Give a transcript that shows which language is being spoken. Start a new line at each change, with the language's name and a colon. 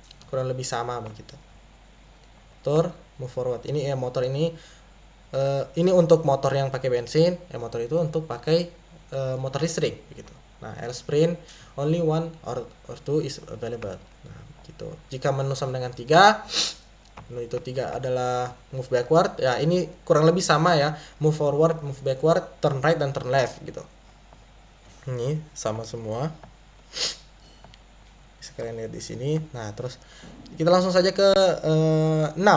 Indonesian: Kurang lebih sama begitu. Motor
English: move forward.
Indonesian: Ini motor ini untuk motor yang pakai bensin, motor itu untuk pakai motor listrik begitu.
English: Nah, else print only one or two is available.
Indonesian: Nah, gitu. Jika menu sama dengan 3, menu itu 3 adalah move backward. Ya, ini kurang lebih sama ya.
English: Move forward, move backward, turn right dan turn left
Indonesian: gitu. Ini sama semua. Bisa kalian lihat di sini. Nah, terus kita langsung saja ke 6.